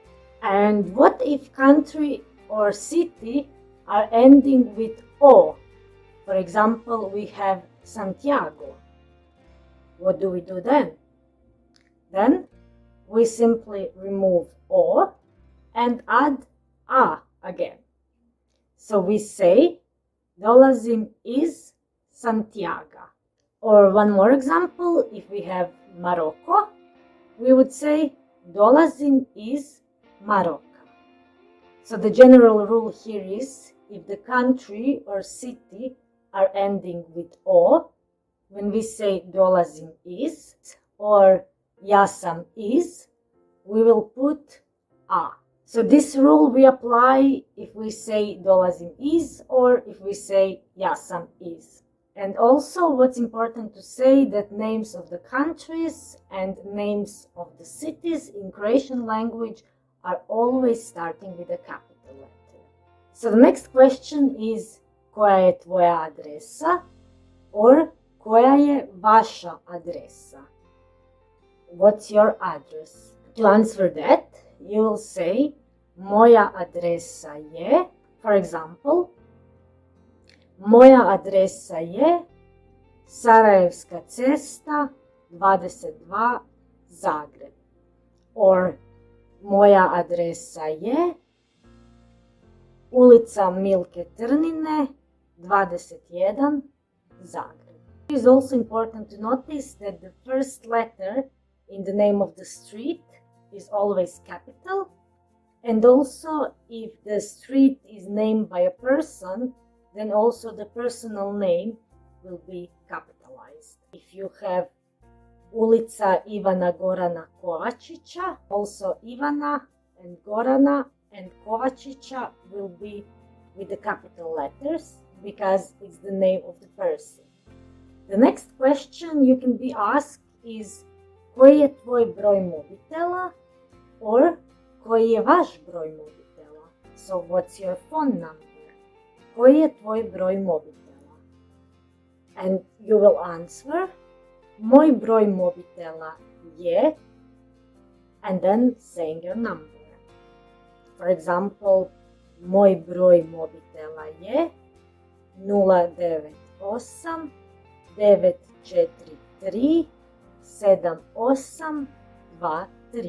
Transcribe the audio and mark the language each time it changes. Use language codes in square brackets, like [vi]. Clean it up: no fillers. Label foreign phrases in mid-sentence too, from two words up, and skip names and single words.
[en] And what if country or city are ending with o? For example, we have Santiago. What do we do then? Then we simply remove o and add a again. So we say [hr] dolazim iz [en] Santiago. Or one more example, if we have Morocco, we would say [hr] dolazim iz [en] Morocco. So the general rule here is if the country or city are ending with o, when we say [hr] dolazim iz [en] or [hr] jasam iz, [en] we will put a. So this rule we apply if we say [hr] dolazim iz [en] or if we say [hr] jasam iz. [en] And also what's important to say that names of the countries and names of the cities in Croatian language are always starting with a capital letter. So the next question is [hr] koja je tvoja adresa [en] or [hr] koja je vaša adresa? [en] What's your address? To answer that, you will say [hr] moja adresa je, [en] for example, [hr] moja adresa je Sarajevska cesta 22 Zagreb. Or moja adresa je ulica Milke Trnine 21 Zagreb. [en] It is also important to notice that the first letter in the name of the street is always capital, and also if the street is named by a person, then also the personal name will be capitalized. If you have ulica Ivana Gorana Kovačića, also Ivana and Gorana and Kovačića will be with the capital letters because it's the name of the person. The next question you can be asked is [hr] koji je tvoj broj mobitela [en] or [hr] koji je vaš broj mobitela? [en] So what's your phone number? [hr] Koji je tvoj broj mobitela? [en] And you will answer [hr] moj broj mobitela je, [en] and then saying your number. For example, [hr] Moj broj mobitela je 098 943 7823.